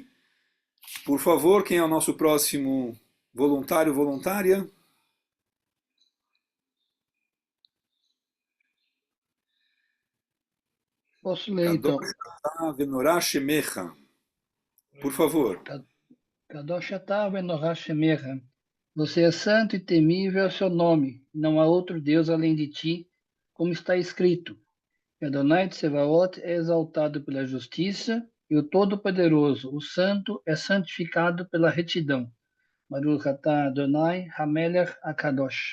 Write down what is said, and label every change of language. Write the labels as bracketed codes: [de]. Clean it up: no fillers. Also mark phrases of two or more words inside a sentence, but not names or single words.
[pt] Por favor, quem é o nosso próximo voluntário, voluntária? Posso ler então. [he] ונורא שמך. [pt] Por favor. [he] קדוש אתה ונורא שמך. [pt] Você é santo e temível é o seu nome. Não há outro Deus além de ti, como está escrito. Adonai Tsevaot é exaltado pela justiça e o Todo-Poderoso, o Santo, é santificado pela retidão. [he] ברוך אתה אדני המלך הקדוש.